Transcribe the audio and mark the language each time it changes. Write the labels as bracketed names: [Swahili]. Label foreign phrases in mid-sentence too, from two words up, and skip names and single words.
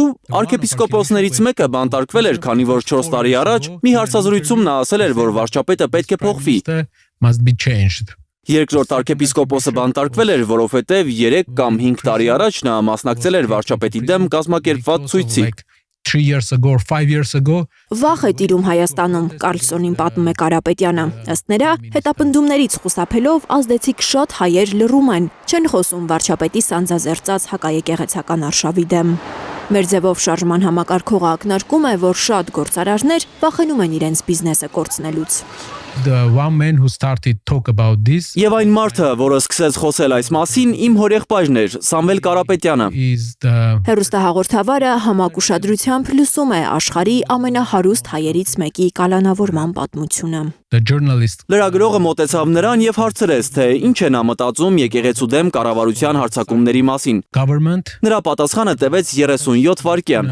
[Armenian] Arczepiskoposներից մեկը բանտարկվել էր, քանի որ 4 տարի առաջ մի հարցազրույցում նա ասել էր, որ վարչապետը պետք է փոխվի։ Երկրորդ arczepiskoposը բանտարկվել էր, որովհետև 3 կամ 5 տարի առաջ նա մասնակցել էր վարչապետի դեմ կազմակերպված ցույցի։ [English] 3 years ago or 5 years ago. [Armenian] Վախ է տիրում Հայաստանում, Կարլսոնին պատմում է Կարապետյանը։ Ըստ նրա, հետապնդումներից խուսափելով ազդեցիկ շատ հայեր լռում են, չեն խոսում վարչապետի սանձազերծած հակաեկեղեցական արշավի դեմ։ Մեր ձևով շարժման համակարգողը ակնարկում է, որ շատ գործարարներ վախենում են իրենց բիզնեսը կորցնելուց։ [English] The one man who started talk about this [Armenian] Եվ այն մարդը, որը սկսեց խոսել այս մասին, իմ հորեղբայրն էր, Սամվել Կարապետյանը։ Հեռուստահաղորդավարը համակ ուշադրությամբ լսում է աշխարհի ամենահարուստ հայերից մեկի կալանավորման պատմությունը։ Լրագրողը մոտեցավ նրան եւ հարցրեց, թե ինչ է նա մտածում եկեղեցու դեմ կառավարության հարձակումների մասին։ Նրա պատասխանը տևեց 37 վայրկյան։